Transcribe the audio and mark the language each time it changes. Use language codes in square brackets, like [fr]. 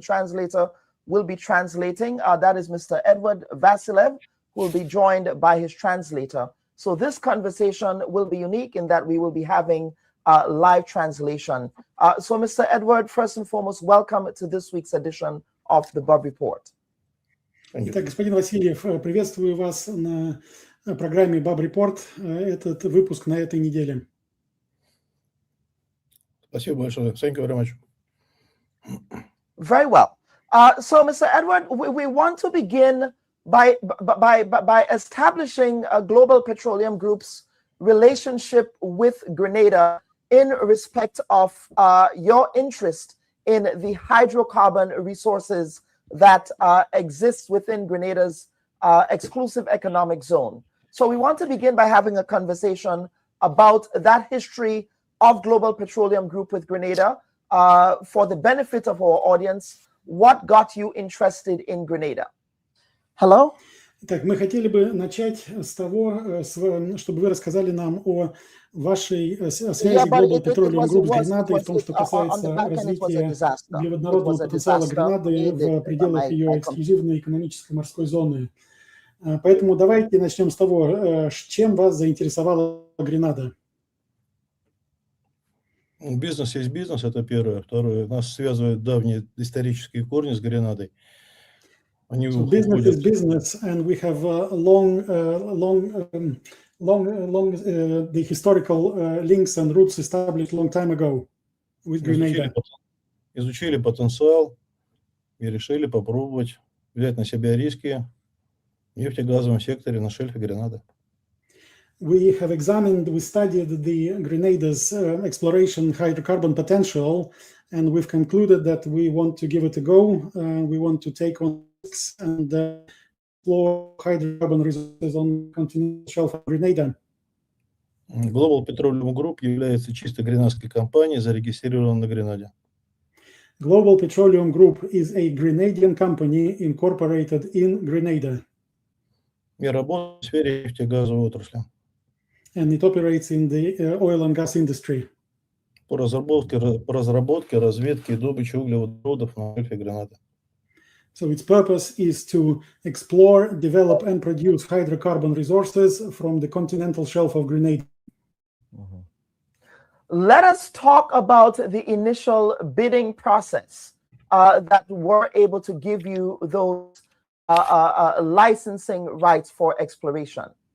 [en] The translator will be translating. That is Mr. Edward Vasilev, who will be joined by his translator. So this conversation will be unique in that we will be having live translation. So Mr. Edward, first and foremost, welcome to this week's edition of the Bubb Report. [ru] Итак, господин Васильев, приветствую вас на программе Bubb Report, этот выпуск на этой неделе. Спасибо большое. [en] Thank you very much. Very well. So, Mr. Edward, we want to begin by establishing a Global Petroleum Group's relationship with Grenada in respect of your interest in the hydrocarbon resources that exists within Grenada's exclusive economic zone. So we want to begin by having a conversation about that history of Global Petroleum Group with Grenada. For the benefit of our audience, what got you interested in Grenada? Hello? [ru] Так, мы хотели бы начать с того, чтобы вы рассказали нам о вашей связи Global Petroleum Group с Гренадой в том, что касается развития углеводородного потенциала Гренады в пределах ее эксклюзивной экономической морской зоны. Поэтому давайте начнем с того, чем вас заинтересовала Гренада. Бизнес есть бизнес, это первое. Второе, нас связывают давние исторические корни с Гренадой. [en] So business is business, and we have long the historical links and roots established long time ago with Grenada. [ru] Изучили потенциал и решили попробовать взять на себя риски в нефтегазовом секторе на шельфе Гренады. [en] We have examined, we studied the Grenada's exploration hydrocarbon potential, and we've concluded that we want to give it a go. We want to take on risks and explore hydrocarbon resources on the continental shelf of Grenada. [ru] Global Petroleum Group является чисто гренадской компанией, зарегистрированной на Гренаде. [en] Global Petroleum Group is a Grenadian company incorporated in Grenada. [ru] И работает в сфере нефтегазовой отрасли. [en] And it operates in the oil and gas industry. [ru] По разработке, разведке и добыче углеводородов на шельфе Гренады. [en] So its purpose is to explore, develop, and produce hydrocarbon resources from the continental shelf of Grenada. Let us talk about the initial bidding process that were able to give you those licensing rights for exploration.